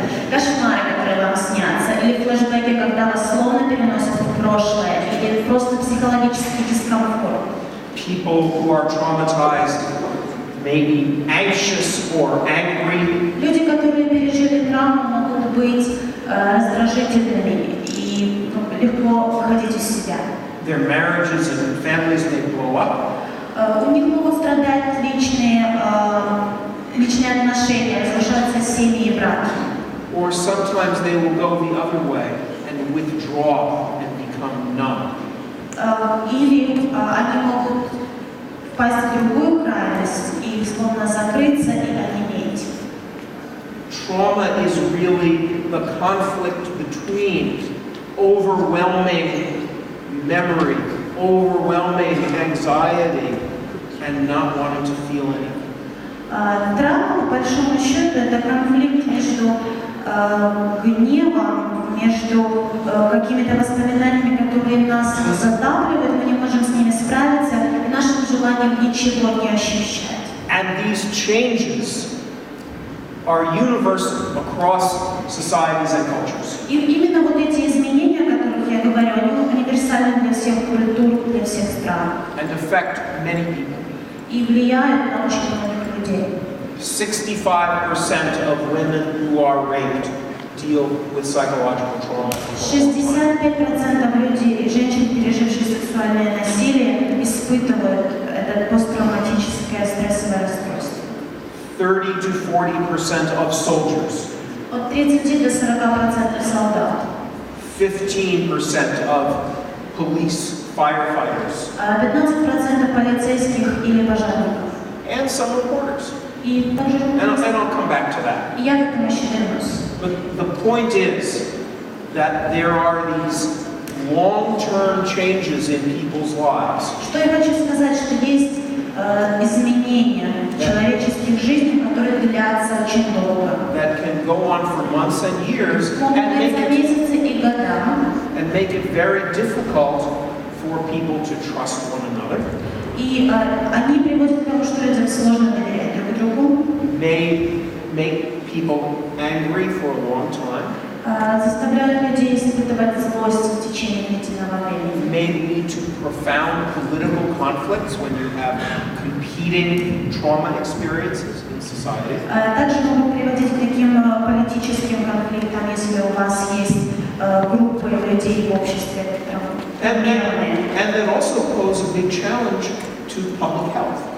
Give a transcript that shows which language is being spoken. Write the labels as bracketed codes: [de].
[ru] Кошмары, которые вам снятся, или флешбеки, когда вас словно переносят в прошлое, или просто психологический дискомфорт. [en] People who are traumatized may be anxious or angry. [ru] Люди, которые пережили травму, могут быть раздражительными и легко выходить из себя. [en] Their marriages and families may blow up. [ru] У них могут страдать личные отношения, разрушаются семьи и браки. [en] Or sometimes they will go the other way and withdraw and become numb. [ru] Или они могут впасть в другую крайность и словно закрыться и онеметь. [en] Trauma is really the conflict between overwhelming memory, overwhelming anxiety, and not wanting to feel anything. [ru] Травма, по большому счету, это конфликт между гневом, между какими-то воспоминаниями, которые нас задавливают, мы не можем с ними справиться, и нашим желанием ничего не ощущать. [en] And these changes are universal across societies and cultures. [ru] И именно вот эти изменения, о которых я говорю, они универсальны для всех культур, для всех стран. [en] And affect many people. [ru] И влияют на очень многих людей. [en] 65% of women who are raped deal with psychological trauma. [ru] 65% людей, женщин, переживших сексуальное насилие, испытывают это посттравматическое стрессовое расстройство. [en] 30 to 40% of soldiers. [ru] От 30 до 40% солдат. [en] 15% of police firefighters. [ru] 15% полицейских или пожарников. [en] And some reporters. [ru] И также [en] And I'll come back to that. [ru] я к этому еще вернусь. [en] But the point is that there are these long-term changes in people's lives. [ru] Что я хочу сказать, что есть изменения в человеческих жизнях, которые длятся очень долго. [en] That can go on for months and years [ru] Могут быть за месяцы и года. [en] and make it very difficult for people to trust one another. [ru] И они приводят к тому, что людям сложно доверять друг другу. [en] May make people angry for a long time. [ru] Заставляют людей испытывать злость в течение длительного времени. [en] May lead to profound political conflicts when you have competing trauma experiences in society. [ru] Также могут приводить к таким политическим конфликтам, если у вас есть группы людей в обществе, [en] And that also pose a big challenge to public health.